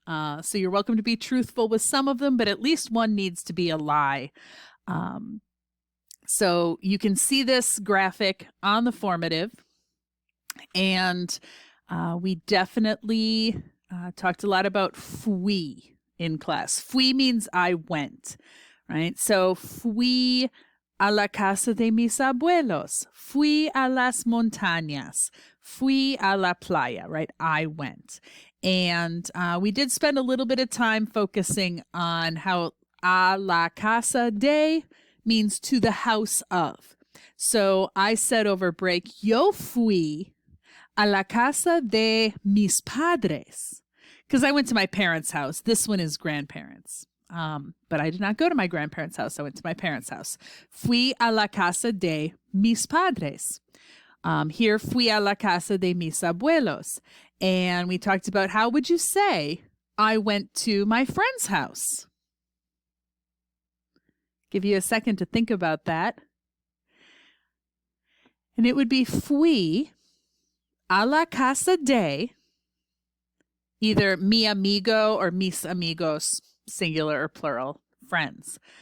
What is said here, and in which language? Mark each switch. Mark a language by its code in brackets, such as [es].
[en] So you're welcome to be truthful with some of them, but at least one needs to be a lie. So you can see this graphic on the formative, and we definitely talked a lot about fui in class. Fui means I went, right? [es] So fui a la casa de mis abuelos. Fui a las montañas. Fui a la playa, [en] right? I went. And we did spend a little bit of time focusing on how [es] a la casa de [en] means to the house of. So I said over break, [es] yo fui a la casa de mis padres, [en] because I went to my parents' house. This one is grandparents. But I did not go to my grandparents' house. I went to my parents' house. [es] Fui a la casa de mis padres. Here, fui a la casa de mis abuelos. [en] And we talked about how would you say, I went to my friend's house. Give you a second to think about that. And it would be [es] fui a la casa de [en] either [es] mi amigo [en] or [es] mis amigos, [en] singular or plural, friends.